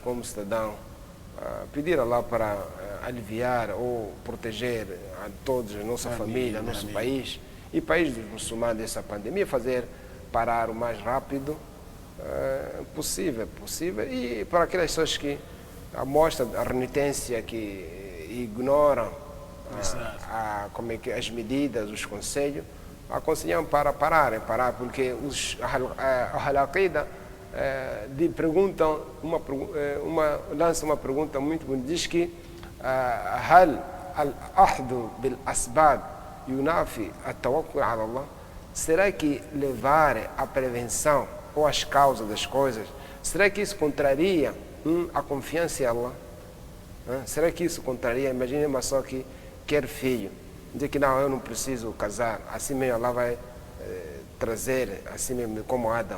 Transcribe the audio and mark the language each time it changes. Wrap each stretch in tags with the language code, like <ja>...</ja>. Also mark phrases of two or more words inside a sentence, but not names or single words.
<pt>como cidadãos, pedir a Allah para aliviar ou proteger a todos, a nossa família, nosso país e país dos muçulmanos dessa pandemia, fazer parar o mais rápido possível e para aquelas pessoas que mostram a renitência, que ignoram as medidas, os conselhos, aconselhamos para parar, porque a Al-Aqida lança uma pergunta muito bonita, diz que</pt> <ar>هل الأخذ بالأسباب ينافي التوكل على الله.</ar> <pt>Será que levar a prevenção ou as causas das coisas, será que isso contraria a confiança em Allah? Será que isso contraria? Imagine uma pessoa que quer filho, diz que não, eu não preciso casar, assim mesmo Allah vai trazer, assim mesmo como Adam.</pt>